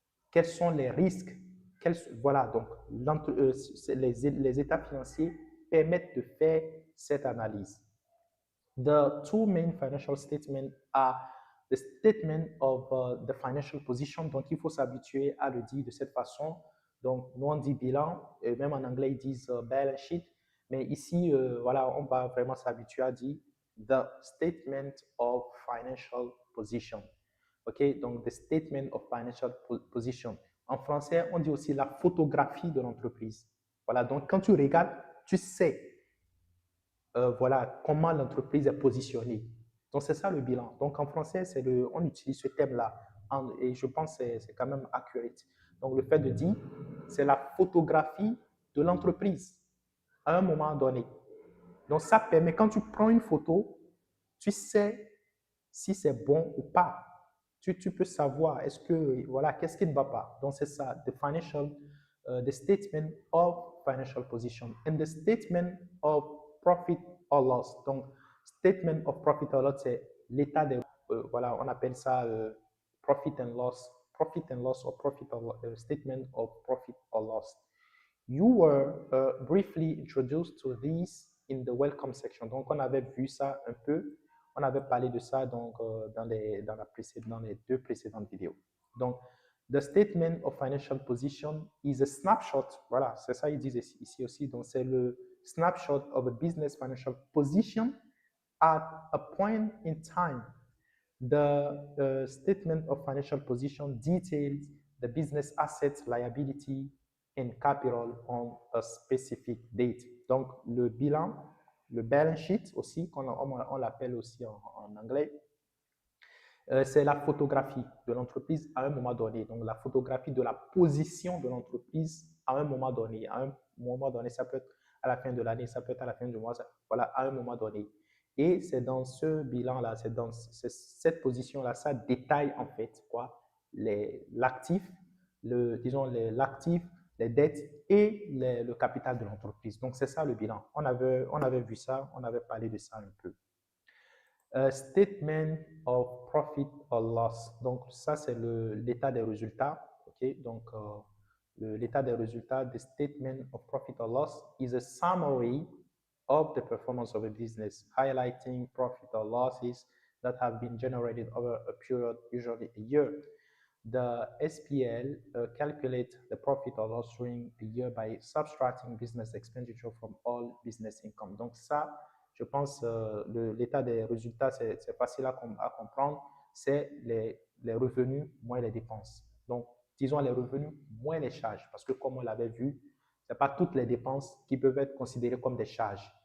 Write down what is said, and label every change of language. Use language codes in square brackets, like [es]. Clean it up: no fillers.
[fr] Quels sont les risques? Voilà, donc les états financiers permettent de faire cette analyse. [en] The two main financial statements are the statement of the financial position. [fr] Donc, il faut s'habituer à le dire de cette façon. Donc, nous, on dit bilan, et même en anglais, ils disent balance sheet. Mais ici, voilà, on va vraiment s'habituer à dire [en] the statement of financial position. OK? Donc, the statement of financial position. [fr] En français, on dit aussi la photographie de l'entreprise. Voilà, donc quand tu regardes, tu sais voilà, comment l'entreprise est positionnée. Donc, c'est ça le bilan. Donc, en français, on utilise ce thème-là et je pense que c'est quand même accurate. Donc, le fait de dire, c'est la photographie de l'entreprise à un moment donné. Donc, ça permet, quand tu prends une photo, tu sais si c'est bon ou pas. Tu peux savoir, est-ce que, voilà, qu'est-ce qui ne va pas. [en] Donc, [fr] c'est ça, [en] the statement of financial position and the statement of profit or loss. Donc, statement of profit or loss, [fr] c'est l'état des, voilà, on appelle ça [en] profit and loss or profit or statement of profit or loss. You were briefly introduced to these in the welcome section. [fr] Donc, on avait vu ça un peu. On avait parlé de ça donc, dans les deux précédentes vidéos. [en] Donc, the statement of financial position is a snapshot. [fr] Voilà, c'est ça ils disent ici aussi. [en] Donc, [fr] c'est le [en] snapshot of a business financial position at a point in time. The statement of financial position details the business assets, liability, and capital on a specific date. [fr] Donc, le bilan, le balance sheet aussi, on l'appelle aussi en anglais, c'est la photographie de l'entreprise à un moment donné. Donc, la photographie de la position de l'entreprise à un moment donné. À un moment donné, ça peut être à la fin de l'année, ça peut être à la fin du mois, voilà, à un moment donné. Et c'est dans ce bilan-là, c'est dans cette position-là, ça détaille en fait quoi, l'actif, disons l'actif, les dettes et le capital de l'entreprise. Donc, c'est ça le bilan. On avait vu ça, on avait parlé de ça un peu. [en] Statement of profit or loss. [fr] Donc, ça, c'est l'état des résultats. OK? [en] Donc, [fr] l'état des résultats, [en] the statement of profit or loss is a summary of the performance of a business, highlighting profit or losses that have been generated over a period, usually a year. The SPL calculates the profit or loss during a year by subtracting business expenditure from all business income. [fr] Donc, ça, je pense, l'état des résultats, c'est facile à comprendre. C'est les revenus moins les dépenses. Donc, disons les revenus moins les charges. Parce que comme on l'avait vu, ce n'est pas toutes les dépenses qui peuvent être considérées comme des charges.